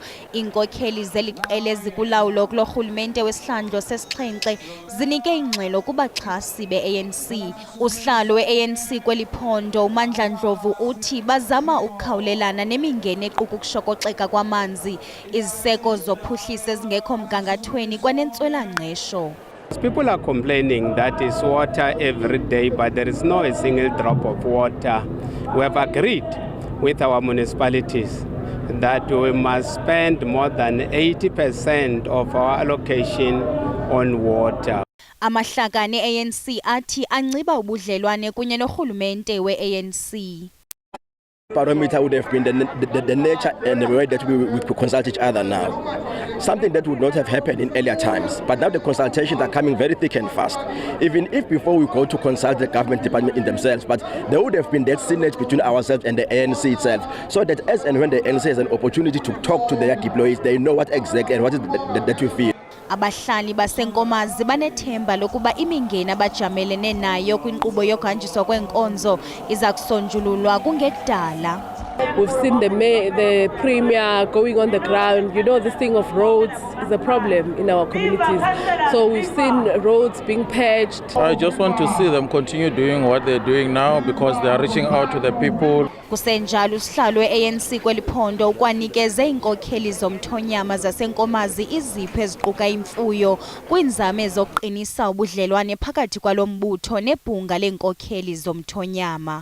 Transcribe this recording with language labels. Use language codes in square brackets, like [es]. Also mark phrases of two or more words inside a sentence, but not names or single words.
[xh] Iinkokheli zeliqela ezikulawulo kulorhulumente wesihlandlo sesixhenxe zinike ingxelo kubaxhasi be-ANC. Usihlalo we-ANC kweliphondo uMandla Ndlovu uthi bazama ukukhawulelana nemingeni equka ukushokoxeka kwamanzi, iziseko zophuhliso ezingekho mgangathweni kwanentswela-ngqesho. [en] People are complaining that it's water every day, but there is no a single drop of water. We have agreed with our municipalities that we must spend more than 80% of our allocation on water. [xh] Amahlakane ANC athi anciba ubudlelwane kunye norhulumente we-ANC. [en] Parameter would have been the nature and the way that we consult each other now. Something that would not have happened in earlier times. But now the consultations are coming very thick and fast. Even if before we go to consult the government department in themselves, but there would have been that synergy between ourselves and the ANC itself, so that as and when the ANC has an opportunity to talk to their deployees, they know what exactly and what is that we feel. [xh] Abahlali basenkomazi banethemba lokuba imingeni abajamelene nayo kwinkqubo yokhanjiswa kwenkonzo iza kusonjululwa kungekudala. [en] We've seen the premier going on the ground. You know, this thing of roads is a problem in our communities. So we've seen roads being patched. I just want to see them continue doing what they're doing now because they are reaching out to the people. [xh] Kusenjalo usihlalo we-ANC kweliphondo ukwanikeze iinkokheli zomthonyama zasenkomazi izipho eziquka imfuyo kwiinzame ezokuqinisa ubudlelwane phakathi kwalo mbutho nebhunga leenkokheli zomthonyama.